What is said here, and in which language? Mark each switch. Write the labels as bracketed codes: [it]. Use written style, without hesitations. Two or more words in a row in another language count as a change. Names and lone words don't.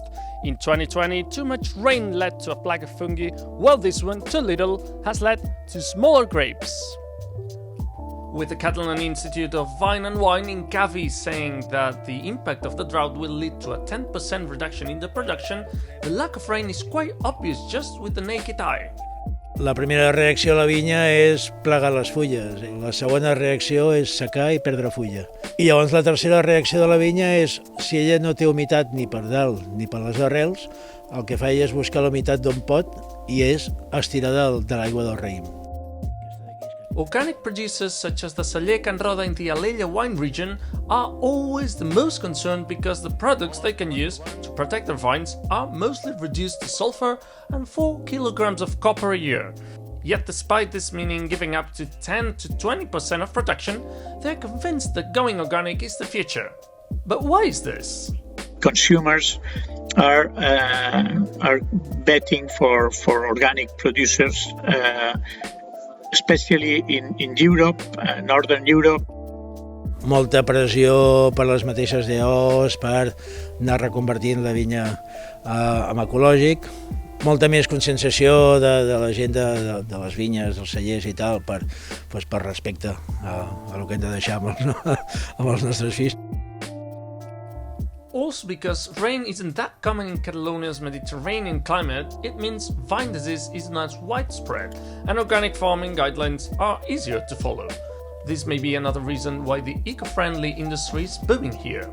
[en] In 2020, too much rain led to a plague of fungi, while this one, too little, has led to smaller grapes. With the Catalan Institute of Vine and Wine in Cavi saying that the impact of the drought will lead to a 10% reduction in the production, the lack of rain is quite obvious just with the naked eye. [ca] La primera reacció a la vinya és plegar les fulles, la segona reacció és secar i perdre fulla. I llavors la tercera reacció de la vinya és, si ella no té humitat ni per dalt ni per les arrels, el que fa ella és buscar la humitat d'on pot i és estirar de l'aigua del raïm. [en] Organic producers such as the Celler Can Roda in the Alella wine region are always the most concerned because the products they can use to protect their vines are mostly reduced to sulfur and 4 kilograms of copper a year. Yet despite this meaning giving up to 10 to 20% of production, they're convinced that going organic is the future. But why is this? Consumers are betting for organic producers, especially in Europe, Northern Europe. [ca] Molta pressió per les mateixes DOs, per anar reconvertint la vinya en ecològic, molta més conscienciació de la gent de les vinyes, dels cellers i tal, per respecte a el que hem de deixar amb els nostres fills. [en] Also because rain isn't that common in Catalonia's Mediterranean climate, it means vine disease is not as widespread, and organic farming guidelines are easier to follow. This may be another reason why the eco-friendly industry is booming here.